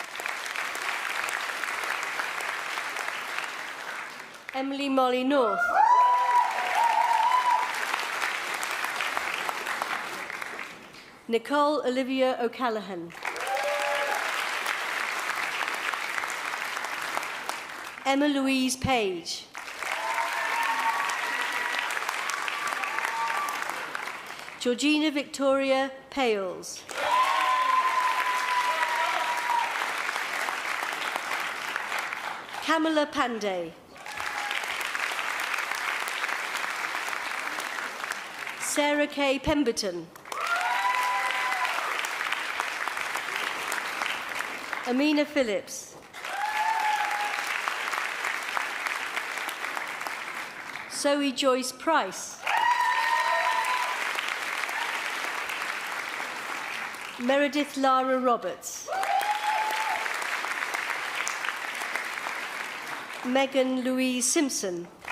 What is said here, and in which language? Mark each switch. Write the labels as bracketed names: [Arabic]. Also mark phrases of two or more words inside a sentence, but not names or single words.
[English] Emily Molly North. Nicole Olivia O'Callaghan. Emma Louise Page. Georgina Victoria Pales. Kamala Pandey. Sarah Kay Pemberton. Amina Phillips. Zoe Joyce Price. Meredith Lara Roberts. Megan Louise Simpson.